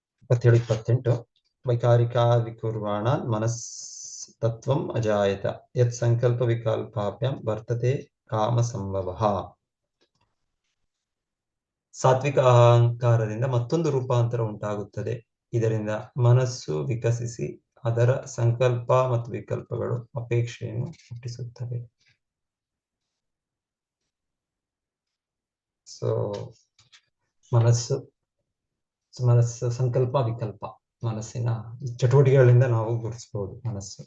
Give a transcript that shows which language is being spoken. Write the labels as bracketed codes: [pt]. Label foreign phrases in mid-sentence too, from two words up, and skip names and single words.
[sa] 27-28 ವೈಕಾರಿಕಾ ವಿಕುರ್ವಾಣ ಮನಸ್ತತ್ವಂ ಅಜಾಯತ ಯತ್ ಸಂಕಲ್ಪ ವಿಕಲ್ಪಾಭ್ಯಾಂ ವರ್ತತೆ ಕಾಮ ಸಂಭವಃ. [kn] ಸಾತ್ವಿಕ ಅಹಂಕಾರದಿಂದ ಮತ್ತೊಂದು ರೂಪಾಂತರ ಉಂಟಾಗುತ್ತದೆ. ಇದರಿಂದ ಮನಸ್ಸು ವಿಕಸಿಸಿ ಅದರ ಸಂಕಲ್ಪ ಮತ್ತು ವಿಕಲ್ಪಗಳು ಅಪೇಕ್ಷೆಯನ್ನು ಹುಟ್ಟಿಸುತ್ತವೆ. ಸೊ ಮನಸ್ಸು ಸಂಕಲ್ಪ ವಿಕಲ್ಪ ಮನಸ್ಸಿನ ಚಟುವಟಿಕೆಗಳಿಂದ ನಾವು ಗುರುತಿಸಬಹುದು ಮನಸ್ಸು.